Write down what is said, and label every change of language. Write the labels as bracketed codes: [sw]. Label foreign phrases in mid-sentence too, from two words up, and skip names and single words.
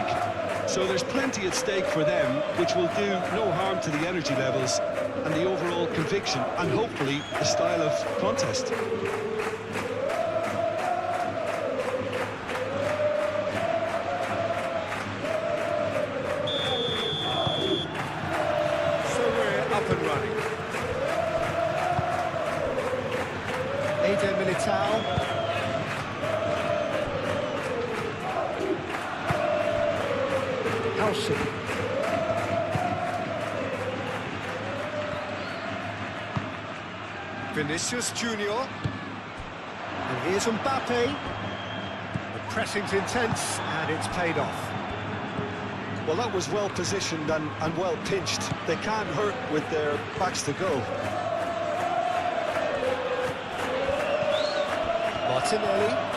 [en] So there's plenty at stake for them, which will do no harm to the energy levels and the overall conviction, and hopefully the style of contest. Up and running. Militao. Howson. Vinicius Junior. And here's Mbappe. The pressing's intense and it's paid off. Well, that was well positioned and well pinched. They can't hurt with their backs to go. Martinelli.